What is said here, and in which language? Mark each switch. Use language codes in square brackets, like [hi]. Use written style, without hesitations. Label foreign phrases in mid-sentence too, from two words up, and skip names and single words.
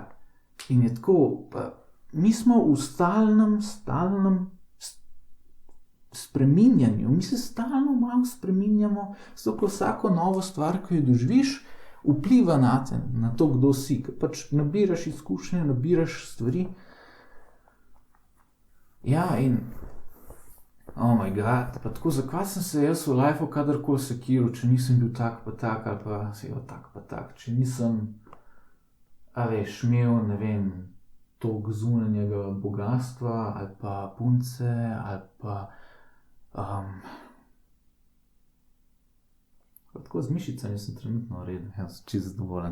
[sl] In je tako, pa mi smo v stalnem spreminjanju, mi se stalno malo spreminjamo, zato vsako novo stvar, ki jo doživiš, vpliva na te, na to, kdo si, ker pač nabiraš izkušnje, nabiraš stvari. Ja, in [en] oh my god, [sl] pa tako, zakaj sem se jaz v lifeu kadarkoli sekiral, če nisem bil tak pa tak, ali pa tak pa tak, če nisem, a veš, imel, ne vem, toliko zunanjega bogastva, ali pa punce, ali pa tako z mišicami sem trenutno v redu, jaz sem čisto zadovoljen.